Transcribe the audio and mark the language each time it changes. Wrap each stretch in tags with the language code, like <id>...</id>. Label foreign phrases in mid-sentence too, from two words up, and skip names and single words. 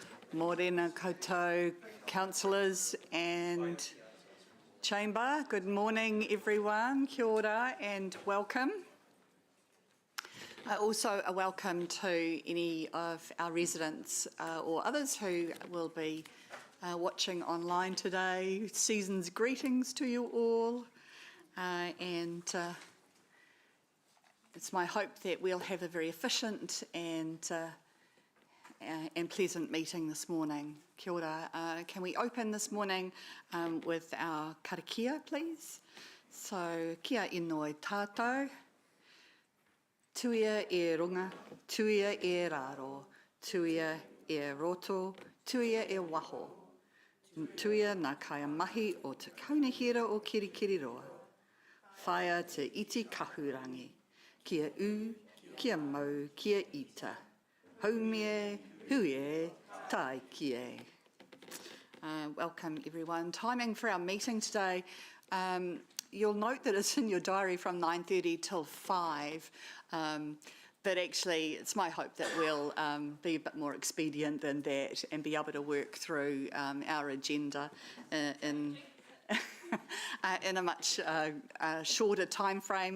<mi>Morena koutou,</mi> <en>councillors and chamber. Good morning, everyone.</en> <mi>Kia ora</mi> <en>and welcome. Also a welcome to any of our residents or others who will be watching online today. Season's greetings to you all, and it's my hope that we'll have a very efficient and pleasant meeting this morning.</en> <mi>Kia ora.</mi> <en>Can we open this morning with our karakia, please? So,</en> <mi>kia inoi tātou, tuia e runga, tuia e raro, tuia e roto, tuia e waho, tuia nā kaya mahi o te kaunihira o Kirikiriroa, whaia te iti kahurangi, kia u, kia mau, kia ita, haumie, huie, tai kie.</mi> <en>Welcome everyone. Timing for our meeting today, you'll note that it's in your diary from 9:30 till 5, but actually it's my hope that we'll be a bit more expedient than that and be able to work through our agenda in a much shorter time frame.</en>